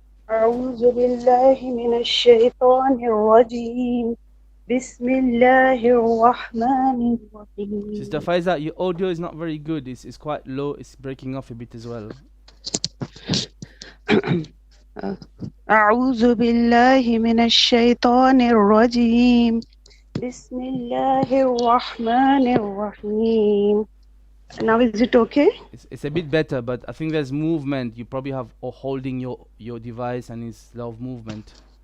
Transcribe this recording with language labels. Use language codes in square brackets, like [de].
[ar] أعوذ بالله من الشيطان الرجيم بسم الله الرحمن الرحيم. [en] Sister Faiza, your audio is not very good. It's quite low. It's breaking off a bit as well. [ar] أعوذ بالله من الشيطان الرجيم بسم الله الرحمن الرحيم. [en] Now is it okay? It's a bit better, but I think there's movement. You probably have holding your device and it's a lot of movement.